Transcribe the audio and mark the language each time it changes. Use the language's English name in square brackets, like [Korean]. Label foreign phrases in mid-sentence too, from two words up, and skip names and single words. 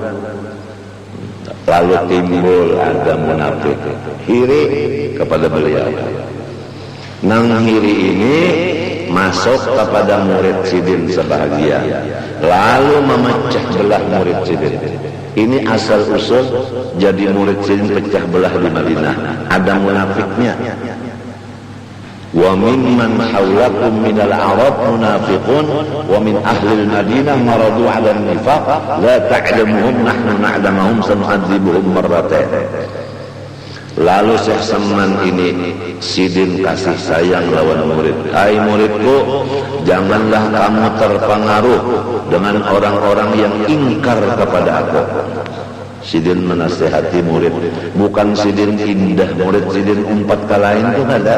[Banjar] Lalu timbul ada munafik hiri kepada beliau. Nang hiri ini masuk kepada murid sidin sebahagian, lalu memecah belah murid sidin. Ini asal usul jadi murid sidin pecah belah di Madinah. Ada munafiknya. [Arabic] وممن حولكم من الأعراب منافقون ومن أهل المدينة مردوا على النفاق لا تعلمهم نحن نعلمهم سنعذبهم مرتين. [Banjar] Lalu Syekh Saman ini sidin kasih sayang lawan murid. [Indonesian] Hai muridku, janganlah kamu terpengaruh dengan orang-orang yang ingkar kepada aku. [Banjar] Sidin menasihati murid, bukan sidin indah murid, sidin umpat ke lain itu ada.